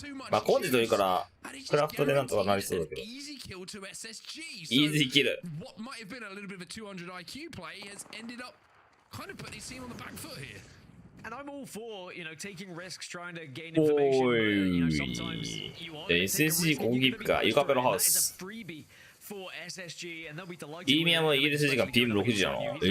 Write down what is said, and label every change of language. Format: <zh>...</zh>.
<ja>まあ、コンジというから、クラフトでなんとかなりそうだけど。イージーキル。</ja> <en>What might have been a little bit of a 200 IQ play has ended up kind of putting his team on the back foot here. And I'm all for, you know, taking risks, trying to gain information, but, you know, sometimes you want to take a risk and you gotta be that is a freebie for SSG, and they'll be delighted.</en> <ja>イーミアもイギリス時間 PM6 時なの。</ja>